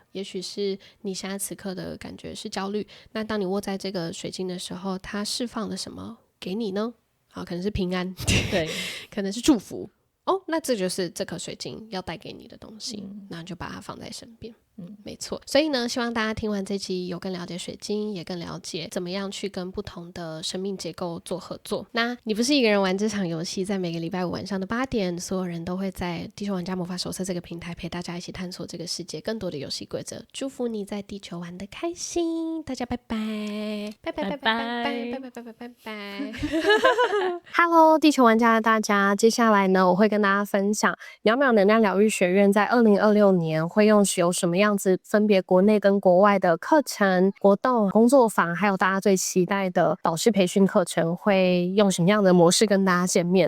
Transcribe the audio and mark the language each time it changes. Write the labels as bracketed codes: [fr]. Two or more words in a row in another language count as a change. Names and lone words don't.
[zh] 也許是你現在此刻的感覺是焦慮，那當你握在這個水晶的時候，它釋放了什麼給你呢？可能是平安，對，可能是祝福。哦，那這就是這顆水晶要帶給你的東西，那就把它放在身邊。沒錯。所以呢，希望大家聽完這集有更了解水晶，也更了解怎麼樣去跟不同的生命結構做合作。那你不是一個人玩這場遊戲，在每個禮拜五晚上的8點，所有人都會在地球玩家魔法手冊這個平台陪大家一起探索這個世界更多的遊戲規則。祝福你在地球玩得開心，大家拜拜，拜拜拜拜拜拜拜拜拜拜。Hello， 地球玩家的大家，接下來呢，我會跟大家分享秒秒能量療癒學院在2026年會有什麼樣子分別國內跟國外的課程、活動、工作坊，還有大家最期待的導師培訓課程，會用什麼樣的模式跟大家見面？